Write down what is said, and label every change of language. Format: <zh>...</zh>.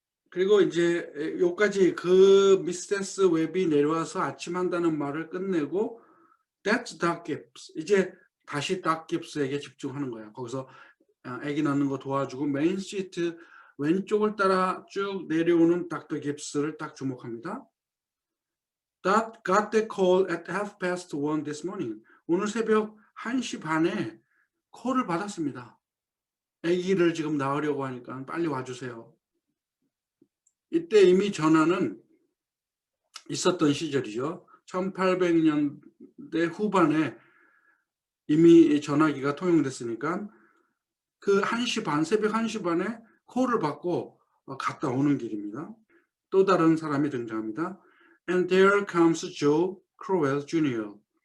<ko>그리고 이제 여기까지 그 미세스 웹이 내려와서 아침한다는 말을 끝내고</ko> <en>That's Doc Gibbs.</en> <ko>이제 다시 Doc Gibbs에게 집중하는 거야. 거기서 아기 낳는 거 도와주고 메인 스트리트 왼쪽을 따라 쭉 내려오는 닥터 깁스를 딱 주목합니다.</ko> <en>Dot got the call at 1:30 this morning.</en> <ko>오늘 새벽 1시 반에 콜을 받았습니다. 아기를 지금 낳으려고 하니까 빨리 와주세요. 이때 이미 전화는 있었던 시절이죠. 1800년대 후반에 이미 전화기가 통용됐으니까 그 1시 반, 새벽 1시 반에 콜을 받고 갔다 오는 길입니다. 또 다른 사람이 등장합니다.</ko> <en>And there comes Joe Crowell Jr.</en>